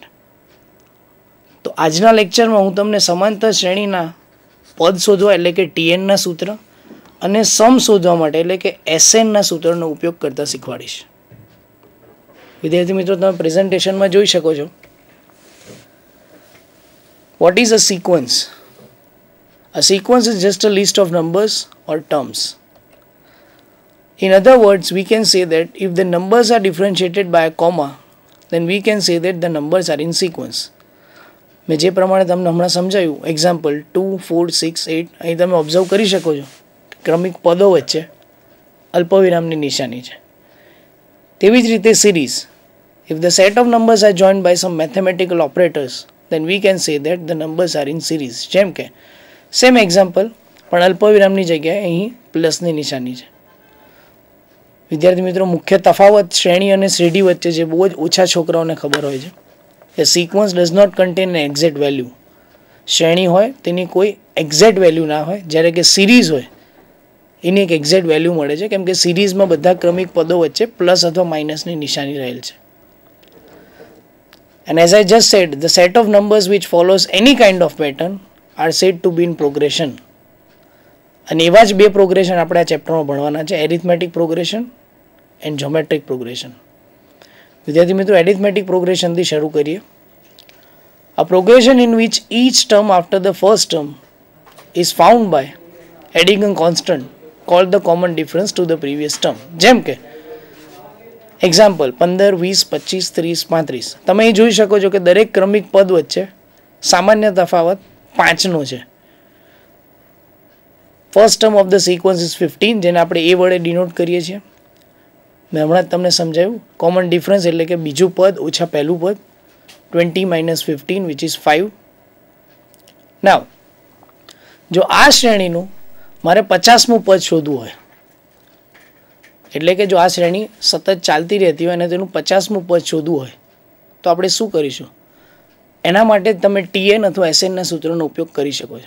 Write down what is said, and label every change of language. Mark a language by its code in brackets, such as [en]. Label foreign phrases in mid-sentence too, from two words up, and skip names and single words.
[gu] તો આજના લેક્ચરમાં હું તમને સમાંતર શ્રેણીના પદ શોધવા એટલે કે tnના સૂત્ર અને સમ શોધવા માટે એટલે કે snના સૂત્રનો ઉપયોગ કરતા શીખવાડીશ. વિદ્યાર્થી મિત્રો, તમે પ્રેઝન્ટેશનમાં જોઈ શકો છો. [en] what is a sequence? A sequence is just a list of numbers or terms. In other words, we can say that if the numbers are differentiated by a comma, then we can say that the numbers are in sequence. [gu] મેં જે પ્રમાણે તમને હમણાં સમજાવ્યું, એક્ઝામ્પલ 2, 4, 6, 8, અહીં તમે ઓબ્ઝર્વ કરી શકો છો ક્રમિક પદો વચ્ચે અલ્પવિરામની નિશાની છે. તેવી જ રીતે સિરીઝ, [en] if the set of numbers are joined by some mathematical operators, then we can say that the numbers are in series. [gu] જેમ કે [en] same example [gu] પણ અલ્પવિરામની જગ્યાએ અહીં પ્લસની નિશાની છે. વિદ્યાર્થી મિત્રો, મુખ્ય તફાવત શ્રેણી અને શ્રેણી વચ્ચે જે બહુ જ ઓછા છોકરાઓને ખબર હોય છે, એ [en] sequence does not contain an exact value. [gu] શ્રેણી હોય તેની કોઈ [en] exact value [gu] ના હોય, જ્યારે કે સિરીઝ હોય એની એક [en] exact value [gu] મળે છે, કેમ કે સિરીઝમાં બધા ક્રમિક પદો વચ્ચે પ્લસ અથવા માઇનસની નિશાની રહેલ છે. [en] And as I just said, the set of numbers which follows any kind of pattern are said to be in progression. [gu] અને એવા જ બે પ્રોગ્રેશન આપણે આ ચેપ્ટરમાં ભણવાના છે, [en] arithmetic progression and geometric progression. [gu] વિદ્યાર્થી મિત્રો, એરિથમેટિક પ્રોગ્રેશનથી શરૂ કરીએ. [en] A progression in which each term after the first term is found by adding a constant called the common difference to the previous term. [gu] જેમ કે એક્ઝામ્પલ 15, 20, 25, 30, 35. તમે અહીં જોઈ શકો છો કે દરેક ક્રમિક પદ વચ્ચે સામાન્ય તફાવત 5નો છે. [en] first term of the sequence is [gu] 15, જેને આપણે એ વડે ડિનોટ કરીએ છીએ. મેં હમણાં જ તમને સમજાવ્યું. [en] common difference [gu] એટલે કે બીજું પદ ઓછા પહેલું પદ. [en] 20 minus 15 which is 5. Now, [gu] જો આ શ્રેણીનું મારે 50મું પદ શોધવું હોય, એટલે કે જો આ શ્રેણી સતત ચાલતી રહેતી હોય અને તેનું 50મું પદ શોધવું હોય, તો આપણે શું કરીશું? એના માટે તમે TN અથવા SNના સૂત્રનો ઉપયોગ કરી શકો છો.